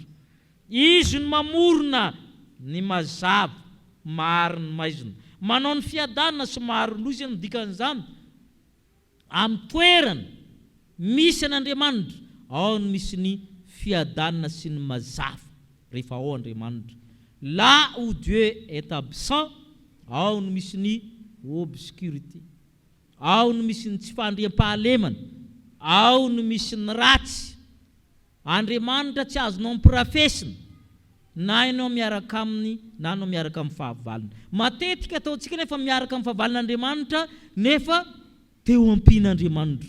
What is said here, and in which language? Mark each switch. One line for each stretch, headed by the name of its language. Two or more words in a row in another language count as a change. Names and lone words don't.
Malagasy: Izy no mamorona ny mazava, mariny maizina. Manao ny fiadanana sy mariny loza ny dikan'izany. Amin'ny toerana misy an'Andriamanitra, ao no misy ny fiadanana sy ny mazava rehefa ao Andriamanitra.
French: Là où Dieu est absent,
Malagasy: ao no misy ny obscurité. Ao no misy ny tsy fandriam-pahalemana, ao no misy ny ratsy. Andriamanitra tsy azonao mipirafesina, na ianao miaraka aminy, na ianao miaraka amin'ny fahavalina. Matetika ataontsika nefa miaraka amin'ny fahavalon'Andriamanitra, nefa teo ampian'Andriamanitra.